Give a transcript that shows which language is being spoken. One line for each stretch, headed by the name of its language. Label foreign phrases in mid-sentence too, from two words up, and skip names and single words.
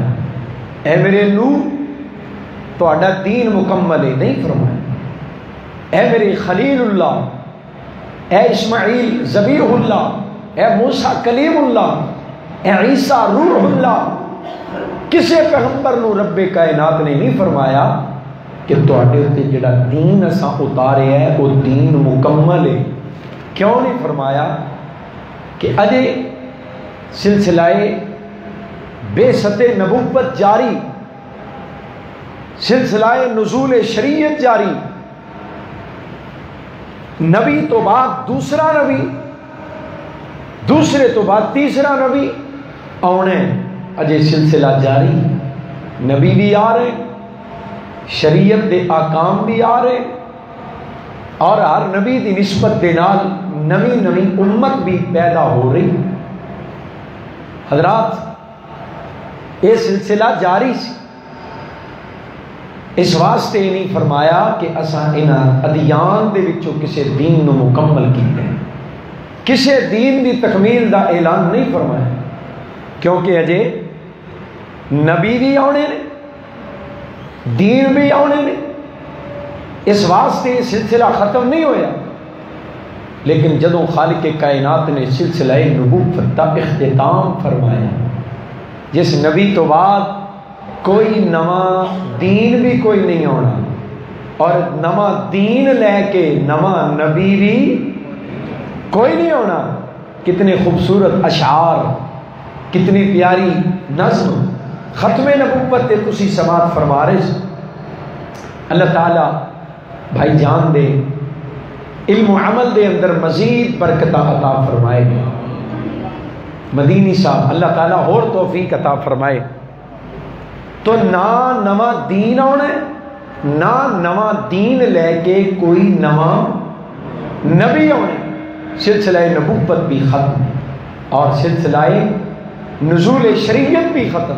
Punjabi: اے میرے نوح تہاڈا دین مکمل ہے، نہیں فرمایا۔ اے میرے خلیل اللہ، اے اسماعیل ذبیح اللہ، اے موسیٰ کلیم اللہ، اے عیسیٰ روح اللہ، کسے پیغمبر نو رب کائنات نے نہیں فرمایا کہ تہاڈے تے جڑا دین اساں اتارے ہے وہ دین مکمل ہے۔ کیوں نہیں فرمایا؟ کہ اجے سلسلہ بعثت نبوت جاری، سلسلہ نزول شریعت جاری، نبی تو بعد دوسرا نبی، دوسرے تو بعد تیسرا نبی آنے، اجے سلسلہ جاری، نبی بھی آ رہے، شریعت دے آکام بھی آ رہے، اور ہر نبی دی نسبت دے نال نوی نوی امت بھی پیدا ہو رہی۔ حضرات یہ سلسلہ جاری سی، اس واسطے نہیں فرمایا کہ اساں انہاں ادیان دے وچوں کسے دین نو مکمل کیتے ہیں، کسے دین دی تکمیل دا اعلان نہیں فرمایا، کیونکہ اجے نبی بھی آنے نے، دین بھی آنے نے، اس واسطے یہ سلسلہ ختم نہیں ہویا۔ لیکن جدوں خالق کائنات نے سلسلہ نبوت کا اختتام فرمایا، جس نبی تو بعد کوئی نواں دین بھی کوئی نہیں ہونا، اور نواں دین لے کے نواں نبی بھی کوئی نہیں ہونا۔ کتنے خوبصورت اشعار، کتنی پیاری نظم ختم نبوت تے تسی سماعت فرما رہے۔ اللہ تعالیٰ بھائی جان دے علم و عمل دے اندر مزید برکت عطا فرمائے، مدینی صاحب اللہ تعالیٰ اور توفیق عطا فرمائے۔ تو نہ نواں دین آنا ہے، نہ نواں دین لے کے کوئی نواں نبی آنا ہے، سلسلہ نبوت بھی ختم اور سلسلہ نزول شریعت بھی ختم۔